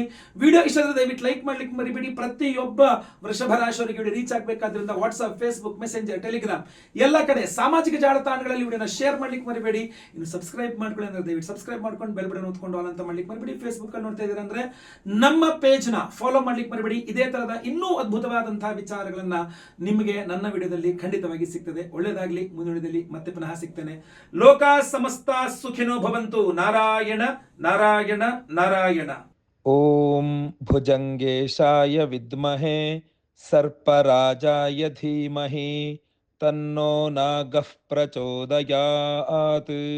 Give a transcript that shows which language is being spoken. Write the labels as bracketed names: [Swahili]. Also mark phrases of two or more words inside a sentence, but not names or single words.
[Kannada] ವಿಡಿಯೋ ಇಷ್ಟ ಆದರೆ ದಯವಿಟ್ಟು ಲೈಕ್ ಮಾಡ್ಲಿಕ್ಕೆ ಮರಿಬೇಡಿ. ಪ್ರತಿಯೊಬ್ಬ ವೃಷಭ ರಾಶಿಯವರಿಗೆ ವಿಡಿಯೋ ರೀಚ್ ಆಗಬೇಕಾದ್ರಿಂದ ವಾಟ್ಸ್ಆಪ್, ಫೇಸ್ಬುಕ್, ಮೆಸೆಂಜರ್, ಟೆಲಿಗ್ರಾಮ್ ಎಲ್ಲ ಕಡೆ ಸಾಮಾಜಿಕ ಜಾಲತಾಣಗಳಲ್ಲಿ ವಿಡಿಯೋನ ಶೇರ್ ಮಾಡ್ಲಿಕ್ಕೆ ಮರಿಬೇಡಿ. ಇನ್ನು ಸಬ್ಸ್ಕ್ರೈಬ್ ಮಾಡ್ಕೊಳ್ಳಿ ಅಂದ್ರೆ ದಯವಿಟ್ಟು ಸಬ್ಸ್ಕ್ರೈಬ್ ಮಾಡ್ಕೊಂಡು [English] bell button [Kannada] ಒತ್ಕೊಂಡು ಆಲ್ ಅಂತ ಮಾಡ್ಲಿಕ್ಕೆ ಮರಿಬೇಡಿ. ಫೇಸ್ಬುಕ್ ಅಲ್ಲಿ ನೋಡ್ತಾ ಇದ್ದೀರಾ ಅಂದ್ರೆ ನಮ್ಮ ಪೇಜ್ ನ ಫಾಲೋ ಮಾಡ್ಲಿಕ್ಕೆ ಮರಿಬೇಡಿ. ಇದೇ ತರದ ಇನ್ನೂ ಅದ್ಭುತವಾದಂತಹ ವಿಚಾರಗಳನ್ನ ನಿಮಗೆ ನನ್ನ ವಿಡಿಯೋದಲ್ಲಿ ಖಂಡಿತವಾಗಿ ಸಿಗ್ತದೆ. ಒಳ್ಳೆಯದಾಗ್ಲಿ. ಮುಂದಿನ ವಿಡಿಯೋದಲ್ಲಿ ಮತ್ತೆ ಪುನಃ ಸಿಗ್ತೇನೆ. [Sanskrit] ಲೋಕ ಸಮಸ್ತ ಸುಖಿನೋ ಭವಂತು. ನಾರಾಯಣ ನಾರಾಯಣ ನಾರಾಯಣ. ಓಂ ಭುಜಂಗೇಶಾಯ ವಿದ್ಮಹೇ ಸರ್ಪರಾಜಾಯ ಧೀಮಹಿ ತನ್ನೋ ನಾಗಃ ಪ್ರಚೋದಯಾತ್.